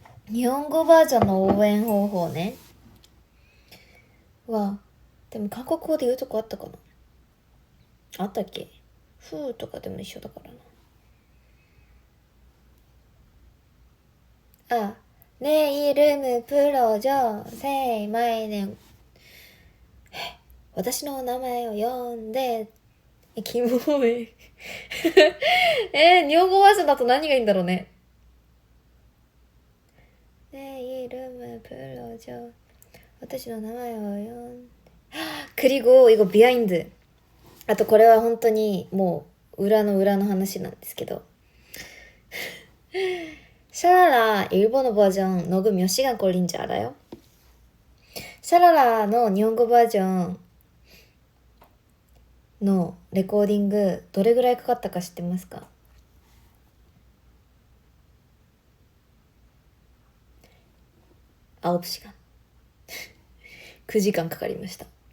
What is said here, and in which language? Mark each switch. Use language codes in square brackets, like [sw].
[ja] 日本語バージョンの応援方法ねは、でも韓国語で言うとこあったかな、あったっけ。ふーとかでも一緒だからな。 [ko] 내 이름을 불러줘. [en] Say my name. [ja] 私の名前を呼んで、キモい。日本語バージョンだと何がいいんだろうね。 [ko] 내 이름을 불러줘. [ja] 私の名前を呼んで. [ko] 그리고 이거 비하인드. [ja] あとこれは本当にもう裏の裏の話なんですけど. [ko] 샤라라 일본어 버전 녹음 몇 시간 걸린 줄 알아요? 샤라라의 일본어 버전 [ja] のレコーディングどれぐらいかかったか知ってますか？9時間9時間かかりました。